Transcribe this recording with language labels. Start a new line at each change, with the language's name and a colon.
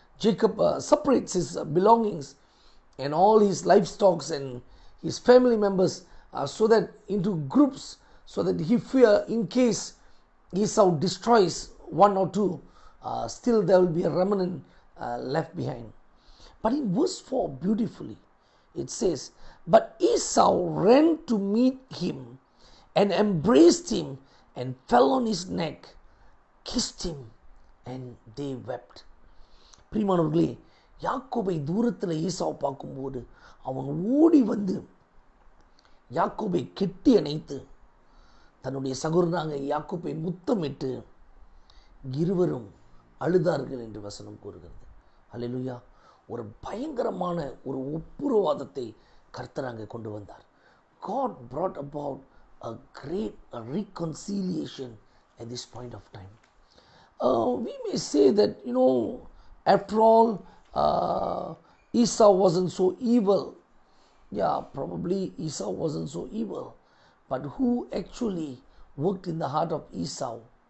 English: Jacob separates his belongings and all his livestock and his family members so that into groups, so that he fear in case Esau destroys one or two, still there will be a remnant left behind. But in verse 4 beautifully it says, but Esau ran to meet him and embraced him and fell on his neck, kissed him, and they wept.
Tamil: பிரியமானவர்களே, யாக்கோபை தூரத்தில் ஈசாவை பார்க்கும்போது அவன் ஓடி வந்து யாக்கோபை கெட்டி அணைத்து தன்னுடைய சகோதரனாக யாக்கோபை முத்தமிட்டு இருவரும் அழுதார்கள் என்று வசனம் கூறுகிறது. அல்லேலூயா. ஒரு பயங்கரமான ஒரு ஒப்புரவாதத்தை கர்த்தர் அங்கே கொண்டு வந்தார்.
English: God brought about a great reconciliation at this point of time. We may say that, after all, Esau wasn't so evil. Yeah, probably Esau wasn't so evil. But who actually worked in the heart of Esau?